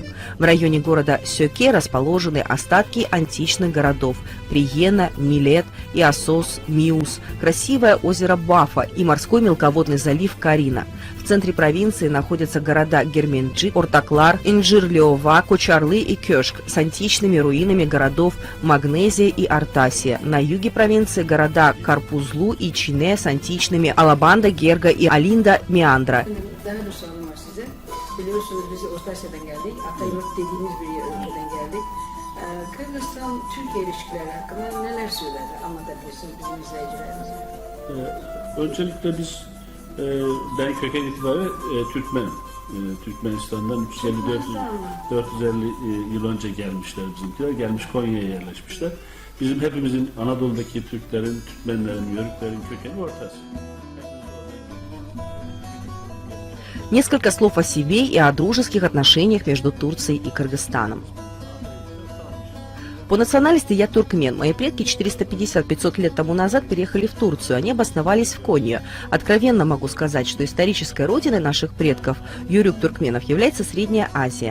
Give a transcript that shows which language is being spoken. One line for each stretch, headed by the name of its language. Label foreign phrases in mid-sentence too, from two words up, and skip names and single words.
Russian: В районе города Сёке расположены остатки античных городов Приена, Милет, Иосос, Миус, красивое озеро Бафа и морской мелководный залив Карина. В центре провинции находятся города Герменджик, Ортаклар, Инжир-Леова, Кочарлы и Кёшк с античными руинами городов Магнезия и Артасия. На юге провинции gорода Карпузлу и Чине с античными Алабанда, Герга и Алинда, Меандра.
Turkish: Daha bir sorun var size. Biliyorsunuz biz Ortasya'dan geldik. Ataymurt dediğimiz bir ülkeden geldik. Kırgızistan-Türkiye ilişkileri hakkında neler söyler, anlatabilirsiniz bizim izleyicilerimize? Öncelikle ben köken itibariyle Türkmenim. Türkmenistan'dan 450 yıl önce gelmişler bizimkiler. Gelmiş Konya'ya yerleşmişler. Bizim hepimizin Anadolu'daki Türklerin, Türkmenlerin, Yörüklerin kökeni Orta Asya.
Russian: Несколько слов о себе и о дружеских отношениях между Турцией и Кыргызстаном. По национальности я туркмен. Мои предки 450-500 лет тому назад переехали в Турцию. Они обосновались в Конье. Откровенно могу сказать, что исторической родиной наших предков, юрюк-туркменов, является Средняя Азия.